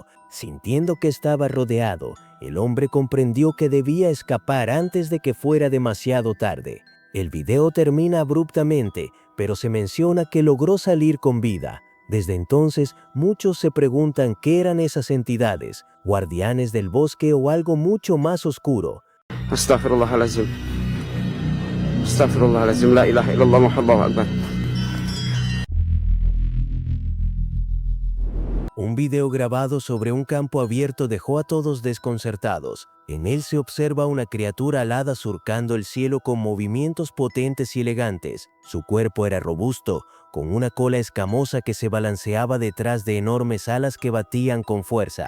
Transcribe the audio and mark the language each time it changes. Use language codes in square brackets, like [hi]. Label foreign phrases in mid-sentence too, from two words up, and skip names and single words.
[es] Sintiendo que estaba rodeado, el hombre comprendió que debía escapar antes de que fuera demasiado tarde. El video termina abruptamente, pero se menciona que logró salir con vida. Desde entonces, muchos se preguntan qué eran esas entidades, guardianes del bosque o algo mucho más oscuro. [ar] أستغفر الله العظيم. أستغفر الله العظيم. لا إله إلا الله، الله أكبر. [es] Un video grabado sobre un campo abierto dejó a todos desconcertados. En él se observa una criatura alada surcando el cielo con movimientos potentes y elegantes. Su cuerpo era robusto, con una cola escamosa que se balanceaba detrás de enormes alas que batían con fuerza.